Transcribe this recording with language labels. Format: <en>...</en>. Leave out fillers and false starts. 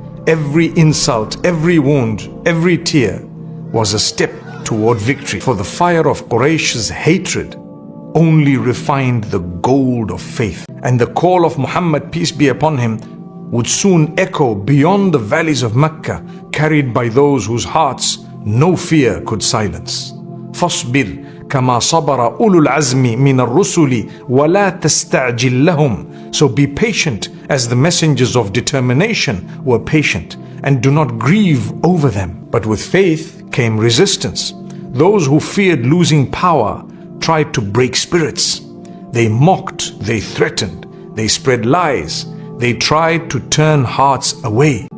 <en>Every insult, every wound, every tear was a step toward victory. For the fire of Quraysh's hatred only refined the gold of faith. And the call of Muhammad, peace be upon him, would soon echo beyond the valleys of Mecca, carried by those whose hearts no fear could silence.</en> <ar>فاصبر كما صبر أولو العزم من الرسل ولا تستعجل لهم.</ar> <en>So be patient as the messengers of determination were patient, and do not grieve over them. But with faith came resistance. Those who feared losing power tried to break spirits. They mocked, they threatened, they spread lies, they tried to turn hearts away.</en>